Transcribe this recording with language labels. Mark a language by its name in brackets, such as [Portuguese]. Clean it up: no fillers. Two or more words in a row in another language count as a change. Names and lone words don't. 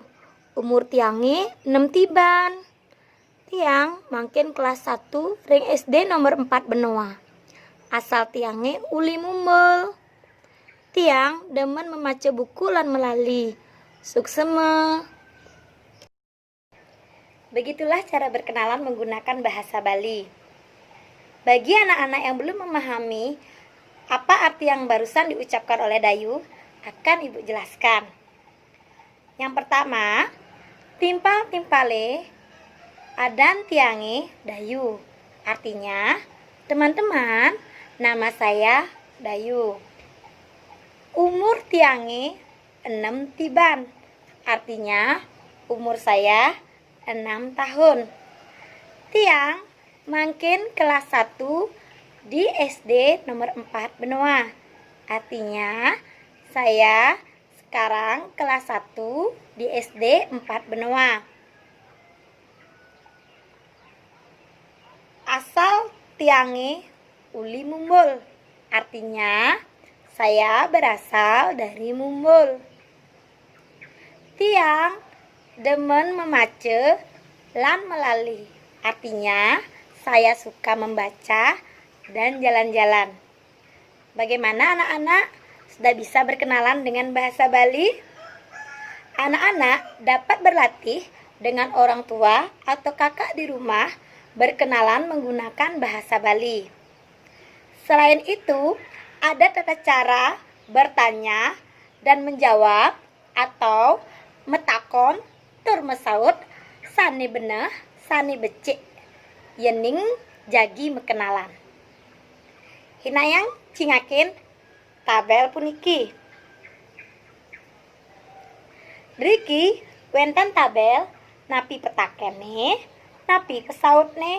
[Balinese] Umur tiange 6 tiban. Tiang mangkin kelas 1 ring SD nomor 4 Benoa. Asal tiange uli mumbul. Tiang demen memaca buku lan melali. Sukseme. [Indonesian] Begitulah cara berkenalan menggunakan bahasa Bali. Bagi anak-anak yang belum memahami apa arti yang barusan diucapkan oleh Dayu, akan Ibu jelaskan. Yang pertama, [Balinese] timpal-timpale adan tiange Dayu. [Indonesian] Artinya, teman-teman, nama saya Dayu. [Balinese] Umur tiange 6 tiban. [Indonesian] Artinya, umur saya 6 tahun. [Balinese] Tiang mangkin kelas 1 di SD nomor 4 Benoa. [Indonesian] Artinya saya sekarang kelas 1 di SD 4 Benoa. [Balinese] Asal tiange uli mumbul. [Indonesian] Artinya saya berasal dari Mumbul. [Balinese] Tiang demen memaca lan melali. [Indonesian] Artinya saya suka membaca dan jalan-jalan. Bagaimana anak-anak? Sudah bisa berkenalan dengan bahasa Bali? Anak-anak dapat berlatih dengan orang tua atau kakak di rumah berkenalan menggunakan bahasa Bali. Selain itu, ada tata cara bertanya dan menjawab atau [Balinese] metakon tur mesaut sani beneh sani becik yening jagi mekenalan. Hinayang cingakin tabel puniki. Driki wenten tabel napi petakene, napi pesautne.